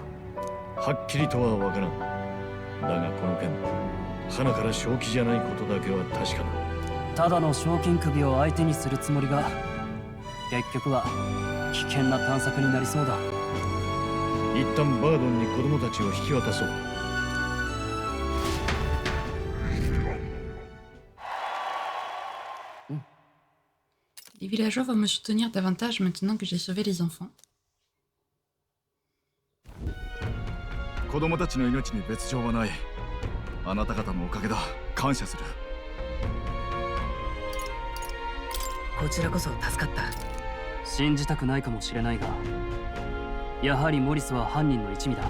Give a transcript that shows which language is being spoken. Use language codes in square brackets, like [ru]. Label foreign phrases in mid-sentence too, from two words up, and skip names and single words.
[ja] はっきりとは分からん。だがこの件花から正気じゃないことだけは確かだ。ただの賞金首を相手にするつもりが結局は危険な探索になりそうだ。一旦バードンに子供たちを引き渡そう。 [fr] Les villageois vont me soutenir davantage maintenant que j'ai sauvé les enfants. [ja] 子供たちの命に別状はない。あなた方のおかげだ。感謝する。こちらこそ助かった。信じたくないかもしれないが、やはりモリスは犯人の一味だ。